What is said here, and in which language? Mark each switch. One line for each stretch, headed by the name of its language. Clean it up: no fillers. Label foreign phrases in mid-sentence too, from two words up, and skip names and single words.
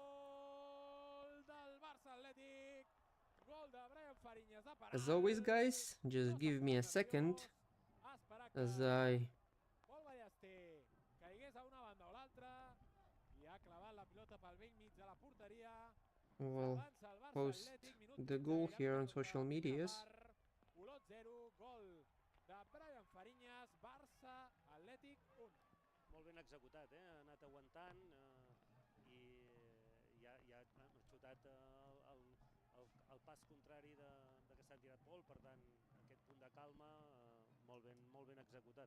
English: As always, guys, just give me a second as I will post the goal here on social medias.
Catalan: Olot 0, gol de Brian Fariñas, Barça, Atlètic 1. Molt ben executat, ha anat aguantant i ha xutat el pas contrari de que s'han tirat gol, per tant, aquest punt de calma molt ben executat.